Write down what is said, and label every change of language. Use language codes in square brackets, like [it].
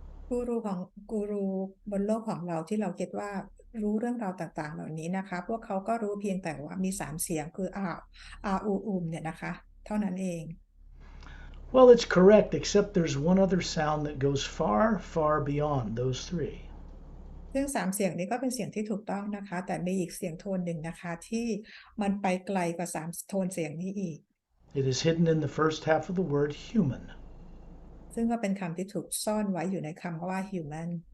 [th] กูรูบนโลกของเราที่เราคิดว่ารู้เรื่องราวต่างๆเหล่านี้นะคะพวกเขาก็รู้เพียงแต่ว่ามี3เสียงคือเนี่ยนะคะเท่านั้นเอง [en] Well, it's correct, except there's one other sound that goes far, far beyond those 3. [th] ซึ่ง3เสียงนี้ก็เป็นเสียงที่ถูกต้องนะคะแต่มีอีกเสียงโทนหนึ่งนะคะที่มันไปไกลกว่า3โทนเสียงนี้อีก [en] It is hidden in the first half of the word human. [th] ซึ่งก็เป็นคำที่ถูกซ่อนไว้อยู่ในคำว่า human